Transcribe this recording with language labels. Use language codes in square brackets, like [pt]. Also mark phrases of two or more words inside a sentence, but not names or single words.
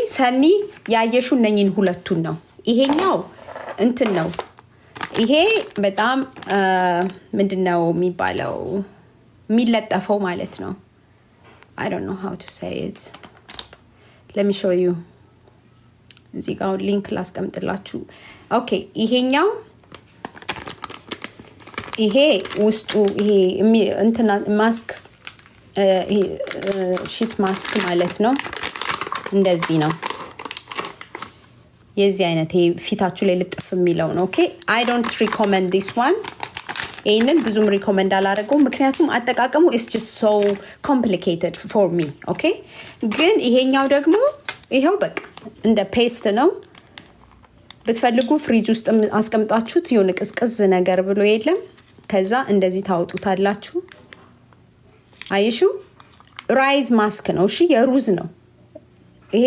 [am] ሰኒ ያየሹ እነኚን ሁለቱን ነው ይሄኛው እንትን ነው ይሄ በጣም ምንድነው የሚባለው የሚለጠፈው ማለት ነው [en] I don't know how to say it let me show you [am] እዚህ ጋር ሊንክ ላስቀምጥላችሁ ኦኬ ይሄኛው ይሄ ውስጡ ይሄ እንትና ማስክ ይሄ [en] sheet mask [am] ማለት ነው እንደዚህ ነው የዚህ አይነት ይሄ ፊታችሁ ላይ ልጥፍ የሚለው ነው ኦኬ [en] I don't recommend this one [am] ይሄንን ብዙም ሪኮመንድ አላደርገውም ምክንያቱም አጠቃቀሙ [en] is just so complicated for me [am] ኦኬ ግን ይሄኛው ደግሞ ይሄው በቃ እንደ ፔስት ነው ብትፈልጉ ፍሪጅ ውስጥ አስቀምጣችሁት የሆነ ቅዝቅዝ ነገር ብሎ የለም ከዛ እንደዚህ ታውጡታላችሁ አይሹ [en] rice mask [am] ነው እሺ የሩዝ ነው ይሄ